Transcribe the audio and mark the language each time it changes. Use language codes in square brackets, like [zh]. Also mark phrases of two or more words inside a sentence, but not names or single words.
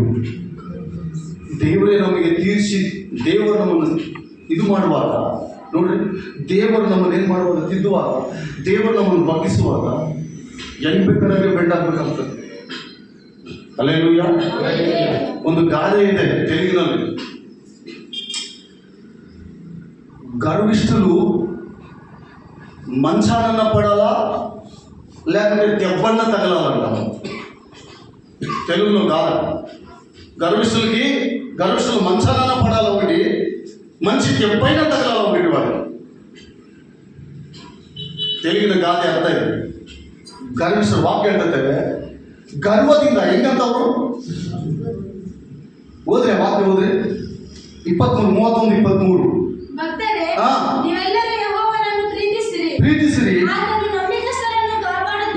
[kn] ದೇವರೇ ನಮಗೆ ತೀರಿಸಿ, ದೇವರು ನಮ್ಮನ್ನು ಇದು ಮಾಡುವಾಗ ನೋಡ್ರಿ, ದೇವರು ನಮ್ಮನ್ನು ಏನ್ ಮಾಡುವಾಗ, ತಿದ್ದುವಾಗ, ದೇವರು ನಮ್ಮನ್ನು ಬಗ್ಗಿಸುವಾಗ ಹೆಂಗ್ ಬೇಕಾದ್ರೆ ಬೆಂಡಾಗ್ಬೇಕಾಗ್ತದೆ. ಹಲ್ಲೆಲೂಯಾ. ಒಂದು ಗಾದೆ ಇದೆ ತೆಲುಗಿನಲ್ಲಿ, [te] గర్విష్ఠులు మంచాన్నన్నా పడాలి, లేకుంటే దెబ్బన్న తగలాలంట. తెలుగులో కాదు. గర్విష్ఠులు మంచాలన్నా పడాలి ఒకటి, మంచి దెబ్బైనా తగలాలి ఒకటి. [kn] వాడు ತೆಲುಗಿನ ಗಾದೆ ಅರ್ಥ ಇದೆ. ಗರ್ವಿಷ್ಠರು ವಾಕ್ಯ ಹೇಳ್ತೇವೆ, ಗರ್ವದಿಂದ ಹೆಂಗಂತವ್ರು ಹೋದ್ರೆ ವಾಕ್ಯ ಹೋದ್ರೆ 23:31 ಭಕ್ತರೇ, ಹಾ. ನೀವೆಲ್ಲರೂ ಯೆಹೋವನನ್ನು ಪ್ರೀತಿಸಿರಿ. ಆತನು ನಂಬಿಗಸ್ತರನ್ನು ಕಾಪಾಡುತ್ತಾನೆ.